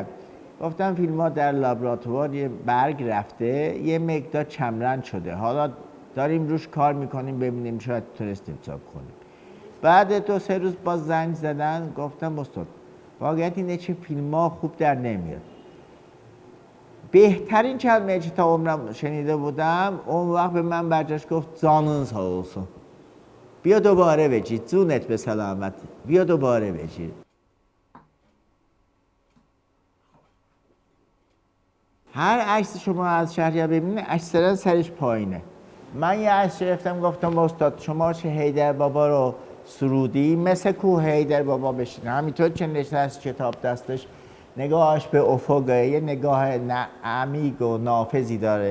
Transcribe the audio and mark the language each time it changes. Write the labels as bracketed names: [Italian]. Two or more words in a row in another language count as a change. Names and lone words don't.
[Persian] گفتم فیلم ها در لابراتوار یه برگ رفته، یه مقدار کمرنگ شده، حالا داریم روش کار میکنیم ببینیم شاید تونستیم چاپ کنیم. بعد 2-3 روز باز زنگ زدن، گفتم استاد واقعیت اینه چه فیلم ها خوب در نمیاد. بهترین کلمه که تا عمرم شنیده بودم اون وقت به من برگشت گفت [Azerbaijani] جانın sağ olsun. [Persian] بیا دوباره بگیر، جونت به سلامت، بیا دوباره بگیر. هر عکس شما از شهریار ببینید اکثرا سرش پایینه. من یه عکس گرفتم گفتم استاد شما چه حیدر بابا رو سرودی مثل کوه حیدر بابا بشین، همینطور که نشست کتاب دستش نگاهش به افق یه نگاه عمیق و نافذی داره.